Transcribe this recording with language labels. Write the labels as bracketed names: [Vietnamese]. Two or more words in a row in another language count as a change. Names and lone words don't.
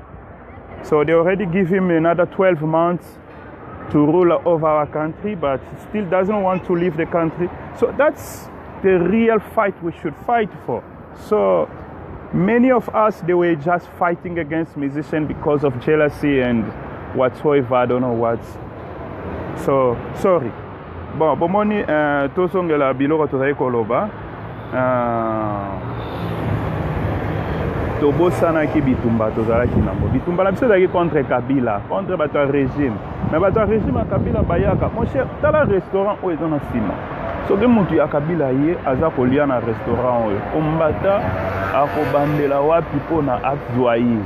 [English] So they already give him another 12 months to rule over our country, but still doesn't want to leave the country. So that's the real fight we should fight for. So many of us, they were just fighting against musicians because of jealousy and whatsoever, I don't know what. So, sorry. [Lingala] Bon, bomoni tosongela biloko tozali koloba. Tobosanaki bitumba tozalaki nango. Bitumba na biso ezalaki contre Kabila, contre bato ya régime. Mais bato ya régime ya Kabila bayaka. [French] Mon cher, [Lingala] tala restaurant oyo eza na nsima. Soki mutu ya Kabila ye aza kolia na restaurant oyo, kombata akobandela wapi mpona azwa ye.